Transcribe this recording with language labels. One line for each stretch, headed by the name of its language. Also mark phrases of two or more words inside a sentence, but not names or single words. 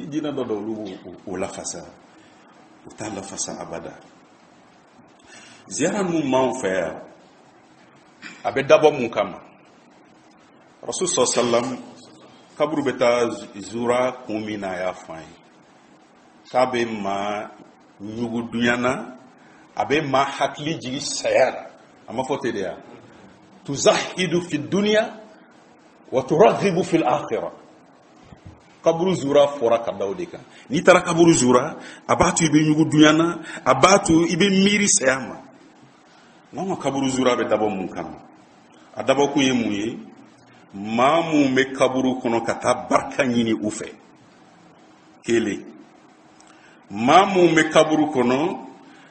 Bambara: diinɛ dɔ olu o lafasa o t'a lafasa abada ziyara ninnu m'anw fɛ yan a bɛ dabɔ mun kama rasul sallam kaburu bɛ taa zura kun min na a y'a fɔ an ye k'a bɛ maa ɲugu dunya na a bɛ maa hakili jigin saya la a ma fɔ ten de
Arabic: يا تزهد في الدنيا وترغب في الآخرة
Bambara: kaburu zura fɔra ka da o de kan n'i taara kaburu zura a b'a to i bɛ ɲugu dunya na a b'a to i bɛ miiri saya ma n'anw ka kaburu zura bɛ dabɔ mun kama a dabɔkun ye mun ye maa mun bɛ kaburu kɔnɔ ka taa barika ɲini u fɛ kelen maa mun bɛ kaburu kɔnɔ